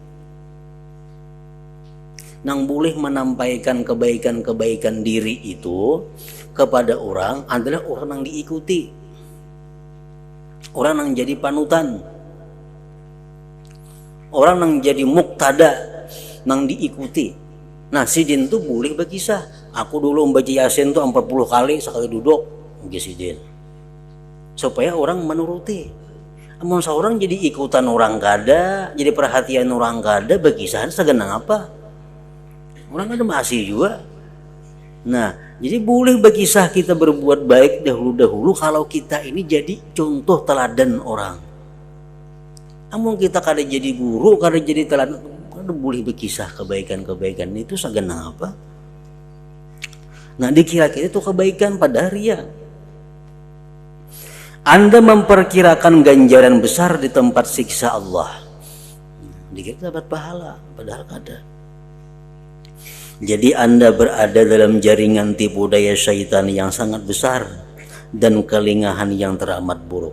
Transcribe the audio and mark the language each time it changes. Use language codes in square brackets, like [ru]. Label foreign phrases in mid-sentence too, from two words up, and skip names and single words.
[id] Nang boleh menampaikan kebaikan-kebaikan diri itu kepada orang adalah orang yang diikuti. Orang yang jadi panutan, orang yang jadi muktada, yang diikuti. Nah, [bjn] sidin tuh boleh berkisah. Aku dulu membaca Yasin tuh 40 kali sekali duduk, sidin. [id] Supaya orang menuruti. [bjn] Namun seorang jadi ikutan orang kada, jadi perhatian orang kada, berkisah segenang apa? Orang kada masih juga. [id] Nah, jadi boleh berkisah kita berbuat baik dahulu-dahulu kalau kita ini jadi contoh teladan orang. [bjn] Namun kita kada jadi guru, kada jadi teladan, kada boleh berkisah kebaikan-kebaikan itu segenang apa? [id] Nah, dikira-kira itu kebaikan pada riya. Anda memperkirakan ganjaran besar di tempat siksa Allah. Dikira dapat pahala, padahal kada. Jadi Anda berada dalam jaringan tipu daya syaitan yang sangat besar dan kelingahan yang teramat buruk.